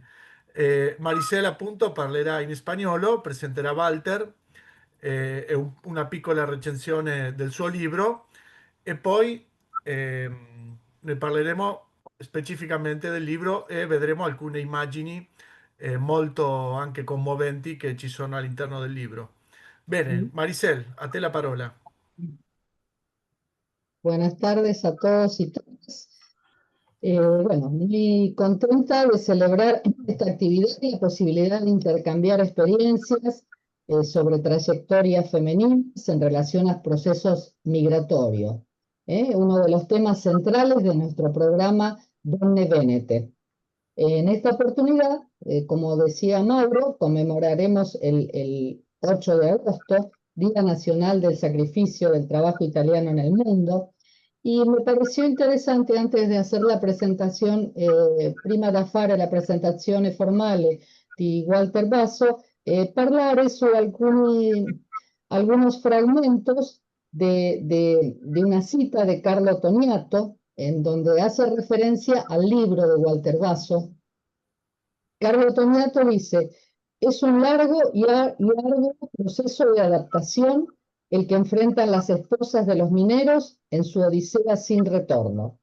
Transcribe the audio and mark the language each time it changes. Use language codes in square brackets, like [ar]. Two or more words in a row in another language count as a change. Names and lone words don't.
[it] Maricel appunto parlerà in spagnolo, presenterà Walter e una piccola recensione del suo libro e poi ne parleremo specificamente del libro e vedremo alcune immagini molto anche commoventi che ci sono all'interno del libro. Bene, Maricel, a te la parola. [es] Buenas tardes a todos y todas. Bueno, muy contenta de celebrar esta actividad y la posibilidad de intercambiar experiencias sobre trayectorias femeninas en relación a procesos migratorios. Uno de los temas centrales de nuestro programa Donne Venete. En esta oportunidad, como decía Mauro, conmemoraremos el 8 de agosto, Día Nacional del Sacrificio del Trabajo Italiano en el Mundo, y me pareció interesante antes de hacer la presentación, [it] prima da fare la presentazione formale di Walter Basso, parlare su [es] algunos fragmentos de una cita de Carlo Toniato, en donde hace referencia al libro de Walter Basso. Carlo Toniato dice, es un largo y largo proceso de adaptación el que enfrentan las esposas de los mineros en su odisea sin retorno.